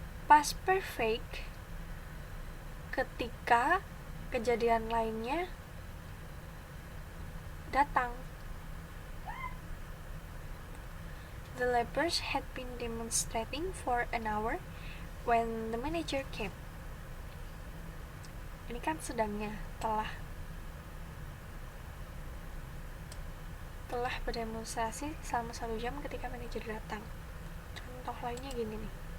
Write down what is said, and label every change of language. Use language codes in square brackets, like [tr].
[id] Past perfect ketika kejadian lainnya datang. [en] The laborers had been demonstrating for an hour when the manager came. [id] Ini kan sedangnya telah. telah berdemonstrasi selama 1 jam ketika manajer datang. Contoh lainnya gini nih.